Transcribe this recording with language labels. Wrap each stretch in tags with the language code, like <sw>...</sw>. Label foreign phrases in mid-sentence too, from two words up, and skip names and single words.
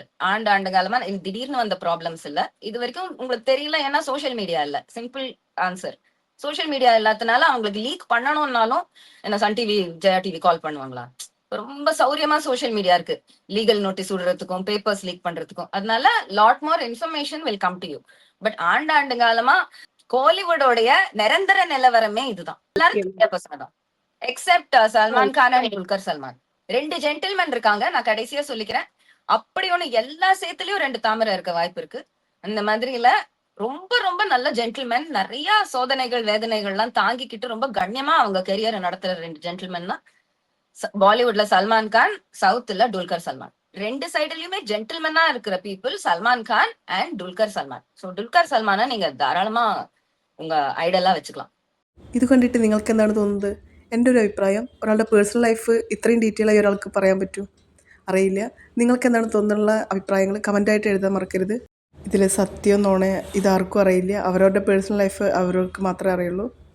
<ta>ஆண்டு காலமா இது திடீர்னு வந்த ப்ராப்ளம்ஸ் இல்ல. இது வரைக்கும் உங்களுக்கு தெரியல, ஏன்னா சோசியல் மீடியா இல்ல.</ta> <en>simple answer.</en> <ta>சோசியல் மீடியா இல்லாதனால அவங்களுக்கு லீக் பண்ணணும்னாலும் என்ன சன் டிவி, ஜெயா டிவி கால் பண்ணுவாங்களா? ரொம்ப சௌரியமா சோசியல் மீடியா இருக்கு,</ta> <en>legal notice</en> <ta>விடுறதுக்கும் பேப்பர்ஸ் லீக் பண்றதுக்கும். அதனால</ta> <en>lot more information will come to you.</en> <ta>பட் ஆண்டு காலமா கோலிவுடோடைய நிரந்தர நிலவரமே இதுதான். எல்லாரும் பசங்க தான்,</ta> <en>except Salman Khan and Dulquer Salmaan.</en> <ta>2 ஜென்டில்மேன் இருக்காங்க. நான் கடைசியா சொல்லிக்கிறேன், அப்படி ஒண்ணு எல்லா சேத்துலயும் 2 தாமரை இருக்க வாய்ப்பு இருக்கு. அந்த மாதிரில ரொம்ப ரொம்ப நல்ல ஜென்டில்மேன், நிறைய சோதனைகள் வேதனைகள் எல்லாம் தாங்கிக்கிட்டு ரொம்ப கண்ணியமா அவங்க கெரியரை நடத்துற 2 ஜென்டில்மேன் தான். பாலிவுட்ல சல்மான் கான், சவுத்ல துல்கர் சல்மான். 2 சைடுலயுமே ஜென்டில்மேனா இருக்கிற</ta> <en>people Salman Khan and Dulquer Salmaan.</en> <ta>ஸோ துல்கர் സൽമാനെ நீங்க தாராளமா உங்க ഐഡലാ വെച്ചുக்கலாம்.</ta> <ml>ഇത് കണ്ടിട്ട് നിങ്ങൾക്ക് എന്താണ് തോന്നുന്നത്? എൻ്റെ ഒരു അഭിപ്രായം, ഒരാളുടെ</ml> <en>personal life</en> <ml>ഇത്രയും ഡീറ്റെയിൽ ആയി ഒരാൾക്ക് പറയാൻ പറ്റും അറിയില്ല. നിങ്ങൾക്ക് എന്താണ് തോന്നുന്നുള്ള അഭിപ്രായങ്ങൾ കമൻ്റായിട്ട് എഴുതാൻ മറക്കരുത്. ഇതിൽ സത്യം നോണ ഇതാർക്കും അറിയില്ല. അവരവരുടെ</ml> <en>personal life</en> <ml>അവർക്ക് മാത്രമേ അറിയുള്ളൂ.</ml>